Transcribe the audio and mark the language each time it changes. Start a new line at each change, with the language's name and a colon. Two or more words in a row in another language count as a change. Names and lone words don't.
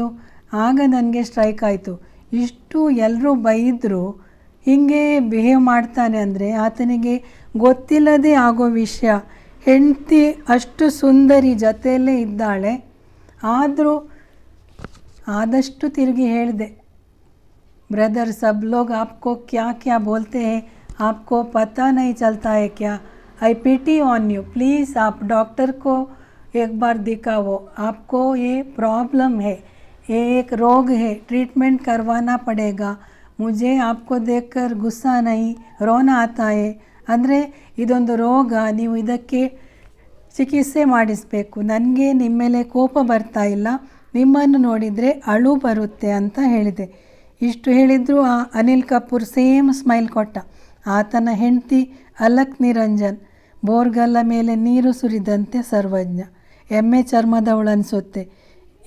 Kannada: ಆಗ ನನಗೆ ಸ್ಟ್ರೈಕ್ ಆಯಿತು. ಇಷ್ಟು ಎಲ್ಲರೂ ಬೈದರೂ ಹೀಗೆ ಬಿಹೇವ್ ಮಾಡ್ತಾನೆ ಅಂದರೆ ಆತನಿಗೆ ಗೊತ್ತಿಲ್ಲದೆ ಆಗೋ ವಿಷಯ. ಹೆಂಡತಿ ಅಷ್ಟು ಸುಂದರಿ ಜೊತೆಯಲ್ಲೇ ಇದ್ದಾಳೆ. ಆದರೂ ಆದಷ್ಟು ತಿರುಗಿ ಹೇಳಿದೆ,
Hindi: ब्रदर सब लोग आपको क्या क्या बोलते हैं, आपको पता नहीं चलता है क्या?
English: I pity on you,
Hindi: प्लीज़ आप डॉक्टर को एक बार दिखाओ. आपको ये प्रॉब्लम है, ये एक रोग है, ट्रीटमेंट करवाना पड़ेगा. मुझे आपको देखकर गुस्सा नहीं, रोना आता है.
Kannada: ಅಂದರೆ ಇದೊಂದು ರೋಗ, ನೀವು ಇದಕ್ಕೆ ಚಿಕಿತ್ಸೆ ಮಾಡಿಸಬೇಕು. ನನಗೆ ನಿಮ್ಮ ಮೇಲೆ ಕೋಪ ಬರ್ತಾ ಇಲ್ಲ, ನಿಮ್ಮನ್ನು ನೋಡಿದರೆ ಅಳು ಬರುತ್ತೆ ಅಂತ ಹೇಳಿದೆ. ಇಷ್ಟು ಹೇಳಿದ್ರು ಆ ಅನಿಲ್ ಕಪೂರ್
English: same smile
Kannada: ಕೊಟ್ಟ. ಆತನ ಹೆಂಡತಿ ಅಲಕ್ ನಿರಂಜನ್, ಬೋರ್ಗಲ್ಲ ಮೇಲೆ ನೀರು ಸುರಿದಂತೆ ಸರ್ವಜ್ಞ, ಎಮ್ಮೆ ಚರ್ಮದವಳು ಅನಿಸುತ್ತೆ.